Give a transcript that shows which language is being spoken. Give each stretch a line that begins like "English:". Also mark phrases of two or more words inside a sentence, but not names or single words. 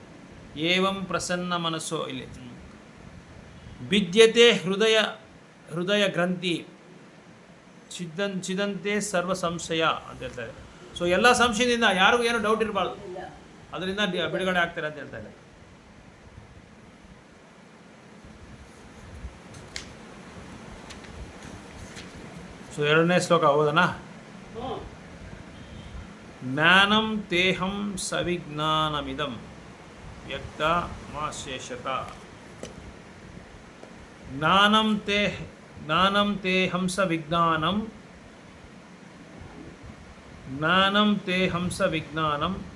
Kannada: ಏವಂ ಪ್ರಸನ್ನ ಮನಸ್ಸು, ಇಲ್ಲಿ
Sanskrit: ಭಿದ್ಯತೆ ಹೃದಯ ಗ್ರಂಥಿ ಚಿದಂತೆ ಸರ್ವ ಸಂಶಯ
Kannada: ಅಂತ ಹೇಳ್ತಾರೆ. ಸೊ ಎಲ್ಲ ಸಂಶಯದಿಂದ ಯಾರಿಗೂ ಏನೂ ಡೌಟ್ ಇರಬಾರ್ದು, ಅದರಿಂದ ಬಿಡುಗಡೆ ಆಗ್ತಾರೆ ಅಂತ ಹೇಳ್ತಾ ಇದ್ದಾರೆ. ಸೊ 2ನೇ ಶ್ಲೋಕ ಓದೋಣ.
Sanskrit: ಜ್ಞಾನಂ ತೇಹಂ ಸವಿಜ್ಞಾನಮಿದಂ ವ್ಯಕ್ತ ಮಾಶೇಷತ. ಜ್ಞಾನಂ ತೇ ಹಂಸ ವಿಜ್ಞಾನಂ, ಜ್ಞಾನಂ ತೇ ಹಂಸ ವಿಜ್ಞಾನಂ.